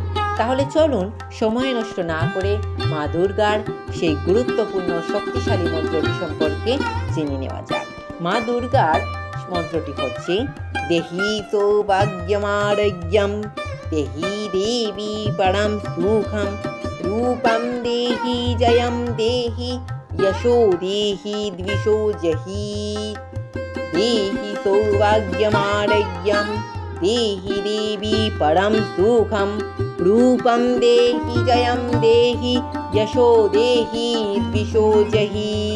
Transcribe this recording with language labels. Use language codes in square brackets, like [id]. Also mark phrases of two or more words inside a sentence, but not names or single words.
[bn] তাহলে চলুন সময় নষ্ট না করে মা দুর্গার সেই গুরুত্বপূর্ণ শক্তিশালী মন্ত্রটি সম্পর্কে জেনে নেওয়া যাক। মা দুর্গার মন্ত্রটি হচ্ছে [sa] দেহি সৌভাগ্যমারোগ্যম, দেহি দেবী পরম সুখম, রূপম দেহি জয়ম দেহি, यशो देहि द्विषो जहि। देहि सौभाग्यमारोग्यं, देहि देवी परं सुखं, रूपं देहि जयं देहि, यशो देहि द्विषो जहि।